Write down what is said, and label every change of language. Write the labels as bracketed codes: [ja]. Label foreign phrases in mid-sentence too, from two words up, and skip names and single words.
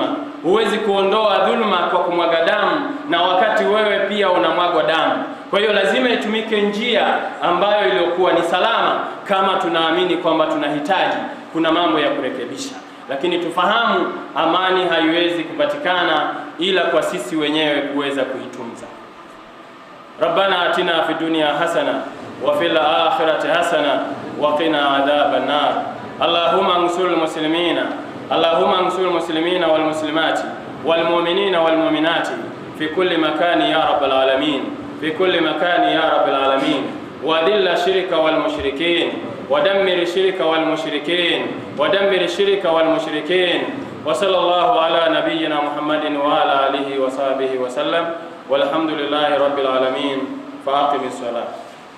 [sw] Huwezi kuondoa dhuluma kwa kumwaga damu, na wakati wewe pia unamwagwa damu. Kwa hiyo lazima itumike njia ambayo iliyokuwa ni salama, kama tunaamini kwamba tunahitaji, kuna mambo ya kurekebisha. Lakini tufahamu amani haiwezi kupatikana ila kwa sisi wenyewe kuweza kuitunza. [ar] ربنا آتنا في الدنيا حسنة وفي الآخرة حسنة وقنا عذاب النار. اللهم انصر المسلمين، اللهم انصر المسلمين والمسلمات والمؤمنين والمؤمنات في كل مكان يا رب العالمين، في كل مكان يا رب العالمين. وذل الشرك والمشركين, ودمر الشرك والمشركين، ودمر الشرك والمشركين. وصلى الله على نبينا محمد وعلى آله وصحبه وسلم، والحمد لله رب العالمين. فأقم الصلاة.